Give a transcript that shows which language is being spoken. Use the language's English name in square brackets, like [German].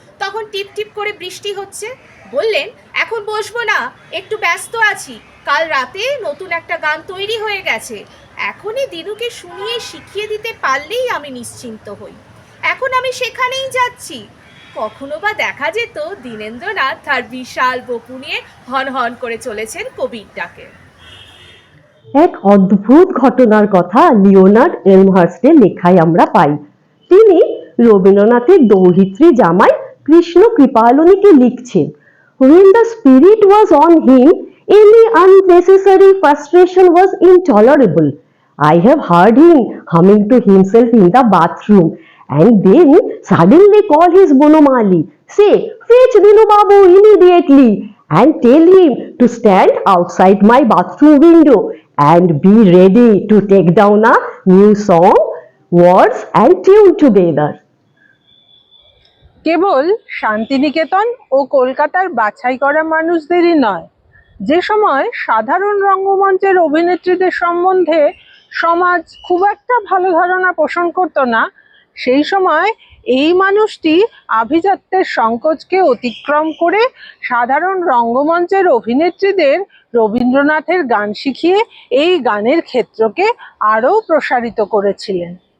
[Bangla] তখন টিপ টিপ করে বৃষ্টি হচ্ছে। বললেন, এখন বসবো না, একটু ব্যস্ত আছি, কাল রাতে নতুন একটা গান তৈরি হয়ে গেছে, এখনই দিনুকে শুনিয়ে শিখিয়ে দিতে পারলেই আমি নিশ্চিন্ত হই। এখন আমি সেখানেই যাচ্ছি। কখনো বা দেখা যেত দীনেন্দ্রনাথ তার বিশাল বপু নিয়ে হন হন করে চলেছেন কবির ডাকে। এক অদ্ভুত ঘটনার কথা লিওনার্ড এলমহার্স্টের লেখায় আমরা পাই। তিনি রবীন্দ্রনাথের দৌহিত্রী জামাই কৃষ্ণ কৃপালনীকে লিখছেন, [English] When the spirit was on him, any unnecessary frustration was intolerable. I have heard him humming to himself in the bathroom, and then suddenly call his Bonomali, say, fetch Dinu Babu immediately, and tell him to stand outside my bathroom window and be ready to take down a new song, words and tune together. [Bangla] কেবল শান্তিনিকেতন ও কলকাতার বাছাই করা মানুষদেরই নয়, যে সময় সাধারণ রঙ্গমঞ্চের অভিনেত্রীদের সম্বন্ধে সমাজ খুব একটা ভালো ধারণা পোষণ করত না, সেই সময় এই মানুষটি আভিজাত্যের সংকোচকে অতিক্রম করে সাধারণ রঙ্গমঞ্চের অভিনেত্রীদের রবীন্দ্রনাথের গান শিখিয়ে এই গানের ক্ষেত্রকে আরও প্রসারিত করেছিলেন।